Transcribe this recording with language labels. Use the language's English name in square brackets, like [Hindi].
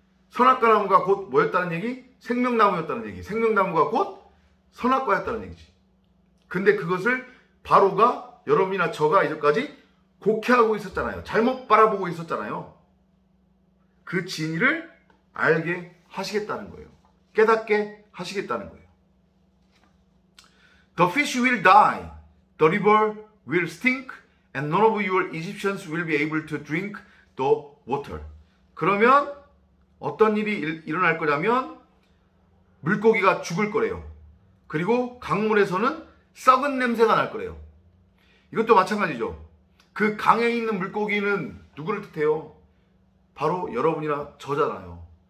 [Korean] 선악과 나무가 곧 뭐였다는 얘기? 생명나무였다는 얘기. 생명나무가 곧 선악과였다는 얘기지. 근데 그것을 바로가, 여러분이나 저가 이제까지 곡해하고 있었잖아요. 잘못 바라보고 있었잖아요. 그 진리를 알게 하시겠다는 거예요. 깨닫게 하시겠다는 거예요. [English] The fish will die, the river will stink, and none of your Egyptians will be able to drink the water. [Korean] 그러면 어떤 일이 일어날 거냐면 물고기가 죽을 거래요. 그리고 강물에서는 썩은 냄새가 날 거래요. 이것도 마찬가지죠. 그 강에 있는 물고기는 누구를 뜻해요? 바로 여러분이나 저잖아요.